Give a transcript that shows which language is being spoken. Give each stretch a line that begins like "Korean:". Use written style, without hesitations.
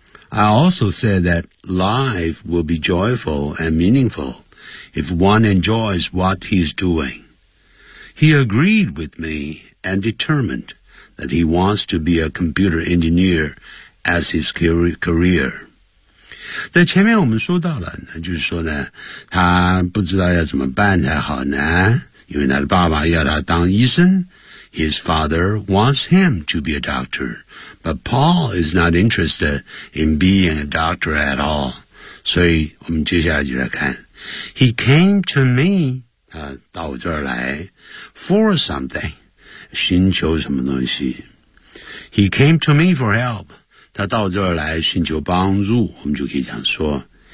English: I also said that life will be joyful and meaningful if one enjoys what he's doing. He agreed with me and determined that he wants to be a computer engineer as his career.
Chinese: 在前面我们说到了，那就是说呢，他不知道要怎么办才好呢，因为他的爸爸要他当医生。
English: His father wants him to be a doctor, but Paul is not interested in being a doctor at all.
Chinese: 所以我们接下来就来看。
English: He came to me,
Chinese: 他到我这儿来
English: for something,
Chinese: 寻求什么东西。
English: He came to me for help,
Chinese: 他到我这儿来寻求帮助，我们就可以这样说。